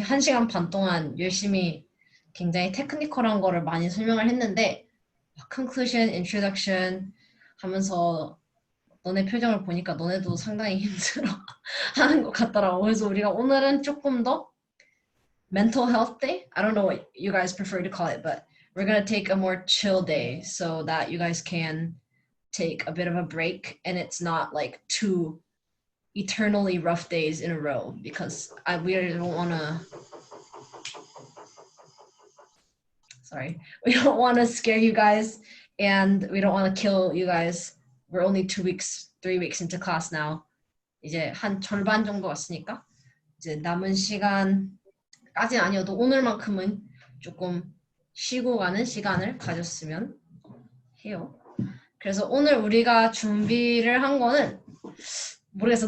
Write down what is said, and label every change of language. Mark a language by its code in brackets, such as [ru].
[ko] 1시간 반 동안 열심히 굉장히 테크니컬한 거를 많이 설명을 했는데 conclusion, introduction 하면서 너네 표정을 보니까 너네도 상당히 힘들어 하는 것 같더라고. 그래서 우리가 오늘은 조금 더 [en] mental health day. I don't know what you guys prefer to call it, but we're gonna take a more chill day so that you guys can take a bit of a break and it's not like 2 eternally rough days in a row because we don't want to we don't want to scare you guys and we don't want to kill you guys. We're only 2 weeks, 3 weeks into class now. [ko] 이제 한 절반 정도 왔으니까 이제 남은 시간까지는 아니어도 오늘만큼은 조금 쉬고 가는 시간을 가졌으면 해요. 그래서 오늘 우리가 준비를 한 거는 모르겠어.